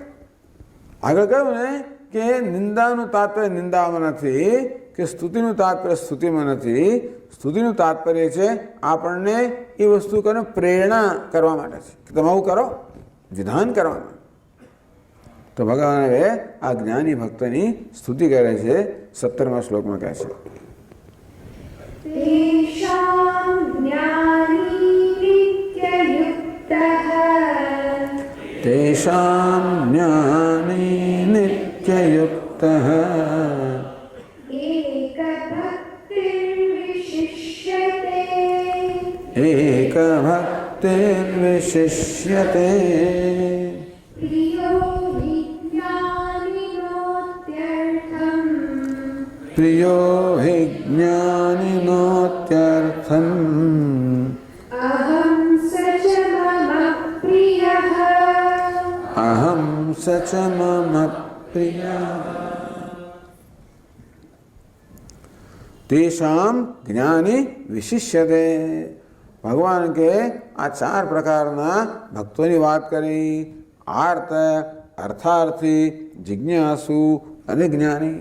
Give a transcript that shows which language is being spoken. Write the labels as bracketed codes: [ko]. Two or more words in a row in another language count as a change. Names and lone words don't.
[gu] આગળ કહ્યું ને કે નિંદાનું તાત્પર્ય નિંદામાં નથી કે સ્તુતિનું તાત્પર્ય સ્તુતિમાં નથી. સ્તુતિનું તાત્પર્ય છે આપણને એ વસ્તુ કરીને પ્રેરણા કરવા માટે છે કે તમે આવું કરો, વિધાન કરવા માટે. તો ભગવાન હવે આ જ્ઞાની ભક્તની સ્તુતિ કરે છે. 17મા શ્લોકમાં કહે છે [sa] तेषां ज्ञानी नित्ययुक्तः તેષાં જ્ઞાની નિત્યયુક્તઃ एकभक्तिर्विशिष्यते એકભક્તિર્વિશિષ્યતે प्रियो विज्ञानिनोत्यर्थम् પ્રિયો હિ જ્ઞાનિનોત્યર્થમ अहं स च मम प्रियः અહમ સ ચ મમ પ્રિયઃ. તેષામ જ્ઞાની વિશિષ્યતે. [gu] ભગવાન કે આ 4 પ્રકારના ભક્તોની વાત કરી. આર્ત, અર્થાર્થી, જિજ્ઞાસુ અને જ્ઞાની.